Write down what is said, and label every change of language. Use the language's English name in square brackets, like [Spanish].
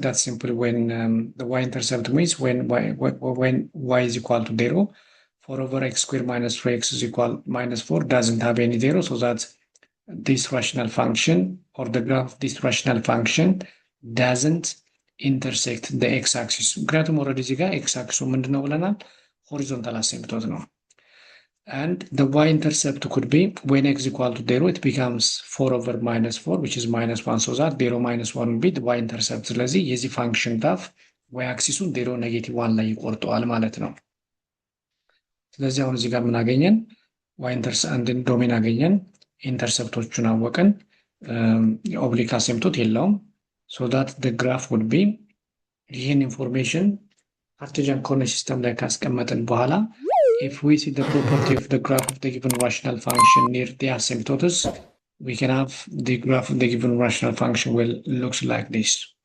[English] That's simply when the y-intercept means when y is equal to 0. 4 over x squared minus 3x is equal minus 4 doesn't have any 0. So that's this rational function or the graph of this rational function doesn't intersect the x-axis. [Amharic] ምክንያቱም ኦልሬዲ እዚህ ጋር x-axis ምንድን ነው ብለናል? ሆሪዞንታል አሲምፕቶት ነው። [English] And the y-intercept could be when x equal to 0, it becomes 4 over minus 4, which is minus 1. So that 0 minus 1 will be the y-intercept. [Amharic] ስለዚህ የዚህ ፋንክሽን ዳፍ y-አክሲሱን 0 ኔጌቲቭ 1 ላይ ይቆርጠዋል ማለት ነው። ስለዚህ አሁን እዚህ ጋር ምን አገኘን? [English] y-intercept [Amharic] ዶሜን አገኘን፣ ኢንተርሰፕቶቹን አወቅን፣ ኦብሊክ አሲምፕቶት የለውም። [English] So that the graph would be [Amharic] ይህን ኢንፎርሜሽን ካርቴዥያን ኮርዲኔት ሲስተም ላይ ካስቀመጥን በኋላ [English] if we see the property of the graph of the given rational function near the asymptotes, we can have the graph of the given rational function will looks like this.